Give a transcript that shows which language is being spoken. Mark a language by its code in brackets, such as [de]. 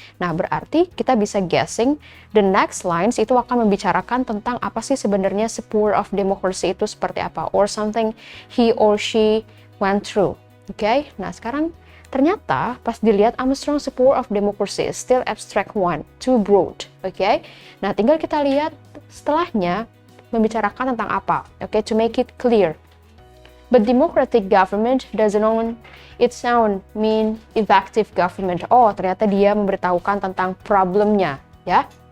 [id] Nah, berarti kita bisa [en] guessing the next lines [id] itu akan membicarakan tentang apa sih sebenarnya supporter of democracy itu seperti apa, [en] or something he or she went through. [id] Oke. Nah, sekarang ternyata pas dilihat [en] I'm a strong supporter of democracy, still abstract one, too broad. Oke. [id] Nah, tinggal kita lihat setelahnya membicarakan tentang apa. [en] Oke, to make it clear. But democratic government doesn't on its own mean effective government. [id] Oh, ternyata dia memberitahukan tentang problemnya, ya.